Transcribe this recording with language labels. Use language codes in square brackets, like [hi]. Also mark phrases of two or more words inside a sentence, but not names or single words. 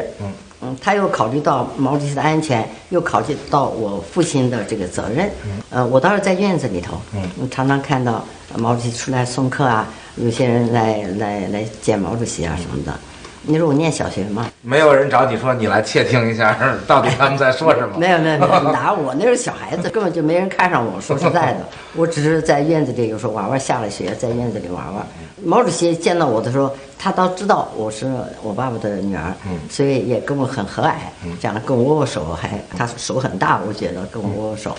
[zh] 他又考慮到毛主席的安全，又考慮到我父親的這個責任。我當時在院子裡頭，常常看到毛主席出來送客啊，有些人來見毛主席啊什麼的。那時候我念小學嘛，沒有人找你說你來竊聽一下，到底他們在說什麼？沒有，哪我那是小孩子，根本就沒人看上我。說實在的，我只是在院子裡，有時候娃娃下了學，在院子裡玩玩。毛主席見到我的時候，他倒知道我是我爸爸的女兒，所以也跟我很和藹，這樣跟我握手，還他手很大，我覺得跟我握握手。